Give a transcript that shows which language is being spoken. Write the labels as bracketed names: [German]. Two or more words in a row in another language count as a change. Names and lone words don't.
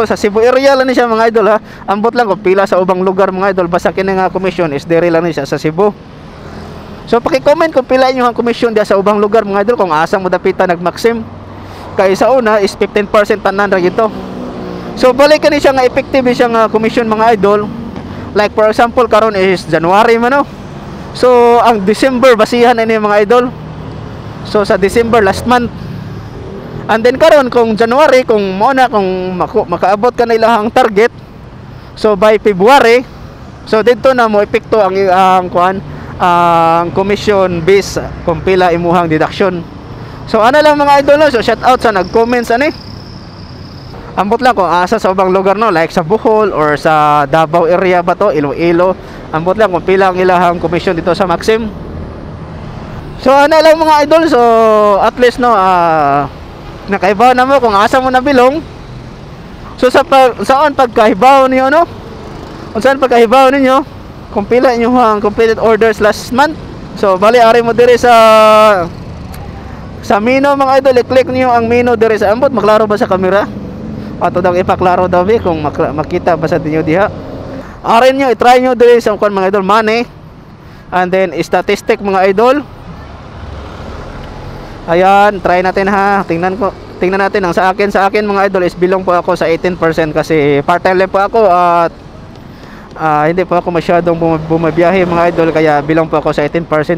[Cebuano] Sa Cebu area lang ni siya mga idol ha. Ambot lang kung pila sa ubang lugar mga idol, basta kini nga commission is diri lang ni siya sa Cebu. So paki-comment kung pila inyo ang commission dia sa ubang lugar mga idol kung asa mo dapita nag-Maxim. Kay sa una is 15% tanan ra gito. So balik ka ni siya nga effective siya nga commission mga idol. [English] Like for example [Cebuano] karon is January man no. So ang December basihan na ni mga idol. So sa December [English] last month. [Cebuano] And then karon kung January kung mo na kung makaabot ka na ilahang target. So by February, so dito na mo epekto ang commission base kung pila imuhang deduction. So ano lang mga idol no? So shout out sa nag-comments ani. Ambot lang kung asa sa ubang lugar no, like sa Bohol or sa Davao area ba to, Iloilo. Ambot lang kung pila ang ilahang commission dito sa Maxim. So ano lang mga idol, so [English] at least [Cebuano] no nakaibaw na mo kung asa mo nabilong. [Filipino] So saan pagkaibaw niyo no? [Cebuano] Kung saan pagkaibaw ninyo kung pila inyong [English] completed orders last month. [Cebuano] So bali ari mo diri sa menu mga idol, i-click niyo ang menu diri sa ambot. Maklaro ba sa camera? Ato daw ipaklaro daw kung makita ba sa inyo diha. Arin nyo, i-try nyo diri sa mga idol money. [English] And then statistic [Filipino] mga idol. Ayan, try natin ha. Tingnan natin ang sa akin mga idol is bilong po ako sa 18% kasi part-time lang po ako at hindi po ako masyadong bumabiyahe mga idol kaya bilong po ako sa 18%.